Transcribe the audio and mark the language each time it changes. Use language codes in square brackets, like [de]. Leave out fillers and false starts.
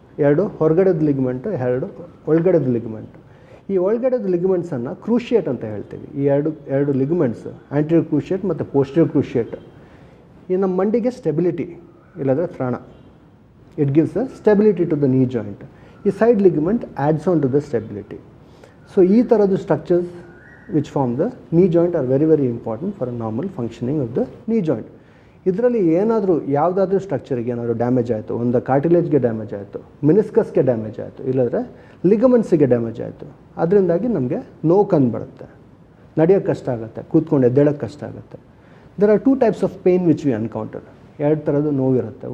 [kn] 2 ಹೊರಗಡೆದ ಲಿಗಮೆಂಟು, 2 ಒಳಗಡೆದ ಲಿಗಮೆಂಟು. ಈ ಒಳಗಡೆದ ಲಿಗಮೆಂಟ್ಸನ್ನು ಕ್ರೂಷಿಯೇಟ್ ಅಂತ ಹೇಳ್ತೀವಿ. ಈ ಎರಡು ಲಿಗಮೆಂಟ್ಸ್, ಆಂಟೀರಿಯರ್ ಕ್ರೂಷಿಯೇಟ್ ಮತ್ತು ಪೋಸ್ಟೀರಿಯರ್ ಕ್ರೂಷಿಯೇಟ್, ಈ ನಮ್ಮ ಮಂಡಿಗೆ ಸ್ಟೆಬಿಲಿಟಿ, ಇಲ್ಲಾಂದರೆ ತ್ರಾಣ, [en] It gives a stability to the knee joint. ಈ side ligament adds on to the stability. [kn] So ಈ ಥರದ್ದು [en] Structures which form the knee joint are very very important for a normal functioning of the knee joint. [kn] ಇದರಲ್ಲಿ ಯಾವುದಾದ್ರೂ ಸ್ಟ್ರಕ್ಚರ್ಗೆ ಏನಾದರೂ damage ಆಯಿತು, ಒಂದು ಕಾರ್ಟಿಲೇಜ್ಗೆ damage ಆಯಿತು, ಮಿನಿಸ್ಕಸ್ಗೆ ಡ್ಯಾಮೇಜ್ ಆಯಿತು, ಇಲ್ಲಾಂದರೆ ಲಿಗಮೆಂಟ್ಸಿಗೆ ಡ್ಯಾಮೇಜ್ ಆಯಿತು, ಅದರಿಂದಾಗಿ ನಮಗೆ ನೋವು ಕಂಡುಬರುತ್ತೆ, ನಡೆಯೋಕ್ಕೆ ಕಷ್ಟ ಆಗುತ್ತೆ, ಕೂತ್ಕೊಂಡು ಎದ್ದೇಳೋಕ್ಕೆ ಕಷ್ಟ ಆಗುತ್ತೆ. [en] There are 2 types of pain which we encounter. [kn] 2 ಥರದ್ದು ನೋವು ಇರುತ್ತೆ.